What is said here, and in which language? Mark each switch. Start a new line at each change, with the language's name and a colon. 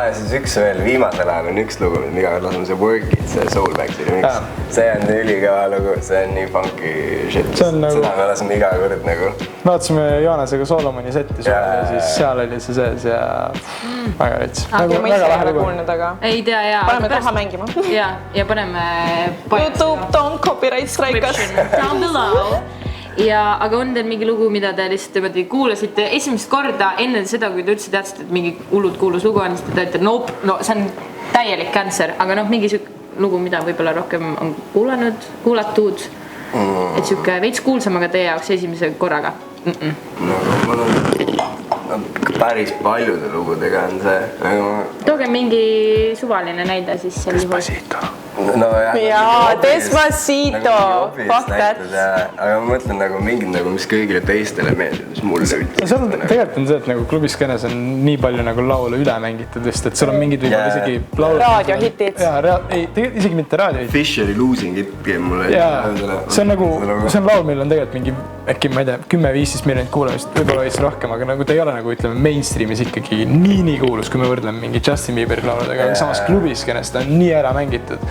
Estonian: Ja siis üks veel, viimasel ajal on üks lugu, mida iga kord laseme see Work It, see Soulbacki remix. See on ülikõva lugu, see on nii
English: funky shit.
Estonian: Seda me laseme iga kord nagu. Vaatasime Joonasega Solomoni setti ja siis seal oli see sees ja väga rets. Ma ise ei ole kuulnud, aga ei tea, jaa. Paneme taha mängima. Ja paneme
English: YouTube, don't copyright strike us. Down below.
Estonian: Ja, aga on teil mingi lugu, mida te lihtsalt kuulasite esimest korda enne seda, kui te üldse teadsite, et mingi hullud kuulus lugu on, siis te teate, no see on täielik cancer, aga noh, mingi lugu, mida võib-olla rohkem on kuulatud, et siuke veits kuulsamaga teie jaoks esimese korraga. Mul on päris paljude lugudega on see. Tooge mingi suvaline näide siis sel juhul. Jaa, Despacito,
English: fuck that.
Estonian: Aga ma mõtlen nagu mingid, mis kõigile teistele meeldib, mis mulle üldse. Tegelikult on see, et nagu klubiskenes on nii palju nagu laulu üle mängitud vist, et sul on mingid võib-olla isegi laulu. Raadiohitid. Ei, isegi mitte raadiohitid. Fisheri Losing It game mulle. See on nagu, see on laul, meil on tegelikult mingi, äkki ma ei tea, 10-15 miljonit kuulamist, võib-olla veits rohkem, aga nagu ta ei ole nagu ütleme mainstreamis ikkagi nii kuulus, kui me võrdleme mingi Justin Bieberi lauludega, aga samas klubiskenes ta on nii ära mängitud.